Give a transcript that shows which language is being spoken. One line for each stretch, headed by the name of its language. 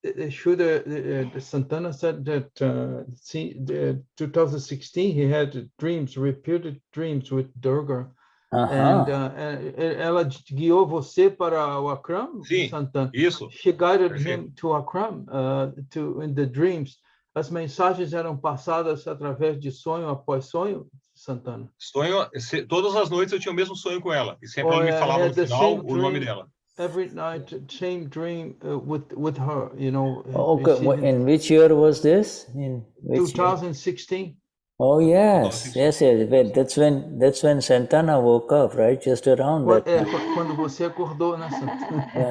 English: Shuddha, Santana said that the 2016 he had dreams, repeated dreams with Durga.
Portuguese: And ela guiou você para o Akram, Sim, Santana. Isso.
English: She guided him to Akram, in the dreams.
Portuguese: As mensagens eram passadas através de sonho após sonho, Santana? Sonho, todas as noites eu tinha o mesmo sonho com ela. E sempre ela me falava no final o nome dela.
English: Every night, same dream with her, you know. Okay, in which year was this? In which 2016. Year? Oh yes. That's when Santana woke up, right? Just around that.
Portuguese: Quando você acordou, né, Santana?